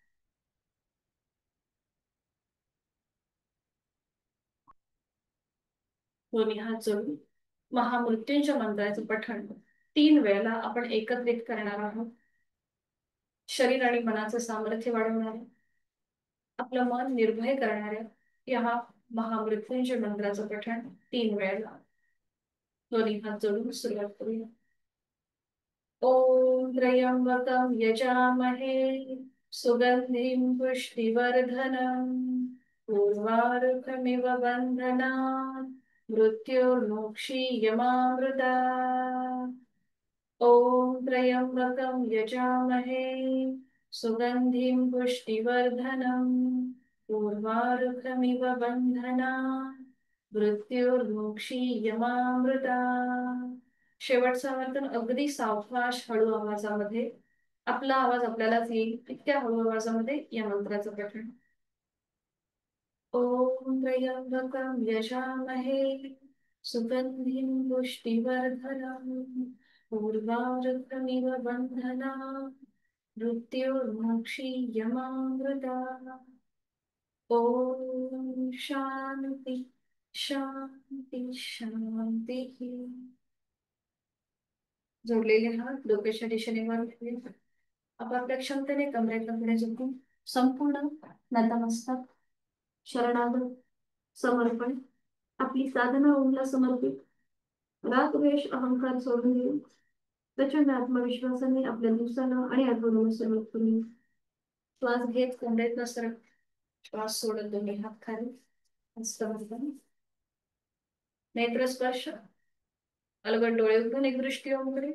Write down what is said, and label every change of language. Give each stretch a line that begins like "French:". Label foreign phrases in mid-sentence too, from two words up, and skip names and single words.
Marathi: दोन्ही हात जोडून महामृत्यूंच्या मंत्राचं पठण 3 वेळेला आपण एकत्रित करणार आहोत. शरीर आणि मनाचं सामर्थ्य वाढवणाऱ्या, आपलं मन निर्भय करणाऱ्या या महामृत्यूंच्या मंत्राचं पठण 3 वेळेला दोन्ही हात जोडून सुरुवात करूया.
Sanskrit: ॐ त्र्यम्बकं यजामहे सुगन्धिं पुष्टिवर्धनम् उर्वारुकमिव बन्धनात् मृत्युर्मुक्षीयमामृतात्। ॐ त्र्यम्बकं यजामहे सुगन्धिं पुष्टिवर्धनम् उर्वारुकमिव बन्धनात् मृत्युर्मुक्षीयमामृतात्।
Marathi: शेवटचं आवर्तन अगदी सावकाश हळू आवाजामध्ये, आपला आवाज आपल्यालाच येईल इतक्या हळू आवाजामध्ये या मंत्राचं पठण.
Sanskrit: ॐ त्र्यम्बकं यजामहे सुगन्धिं पुष्टिवर्धनम् उर्वारुकमिव बन्धनात् मृत्युर्मुक्षीयमामृतात्। ॐ शान्ति शान्ति शान्तिः.
Marathi: जोडलेले हात डोक्याच्या दिशेने वर ठेवून आपापल्या क्षमतेने कमरेकडे झुकून संपूर्ण नतमस्तक शरणागत समर्पण आपली साधना ओमला समर्पित रागद्वेष अहंकार सोडून देऊन प्रचंड आत्मविश्वासाने आपल्या दिवसाला आणि आठवड्याला सुरुवात करून श्वास घेत कोंबडीत सरळ श्वास सोडत दोन्ही हात खाली हस्तवर्धन नेत्र स्पर्श अलगद डोळे उघडून एक दृष्टी ओमकडे.